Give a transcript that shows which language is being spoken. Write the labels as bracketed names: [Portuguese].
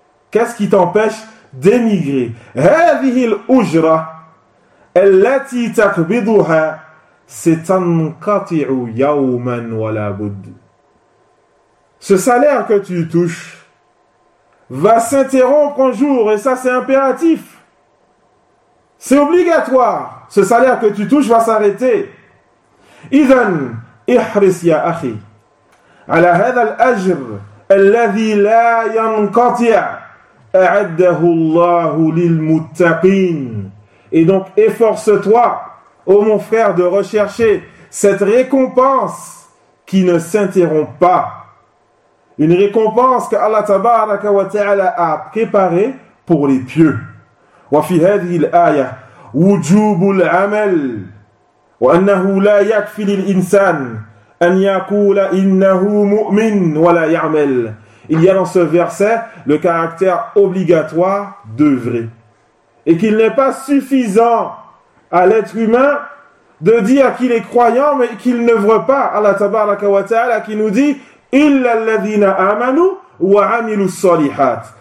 [French] Qu'est-ce qui t'empêche d'émigrer? Ce salaire que tu touches va s'interrompre un jour, et ça c'est impératif. C'est obligatoire. Ce salaire que tu touches va s'arrêter. [Arabic] إذن احرص يا أخي على هذا الأجر الذي لا ينقطع أعده الله للمتقين. [French] Et donc efforce-toi, ô mon frère, de rechercher cette récompense qui ne s'interrompt pas. Une récompense que Allah tabaraka wa ta'ala a préparée pour les pieux. [Arabic] وفي هذه الآية وجوب العمل وأنه لا يكفي للإنسان أن يقول إنه مؤمن ولا يعمل. [French] Il y a dans ce verset le caractère obligatoire d'œuvrer. Et qu'il n'est pas suffisant à l'être humain de dire qu'il est croyant mais qu'il n'œuvre pas. Allah tabaraka wa ta'ala qui nous dit [Arabic] إِلَّا الَّذِينَ آمَنُوا وَعَمِلُوا الصَّالِحَاتِ.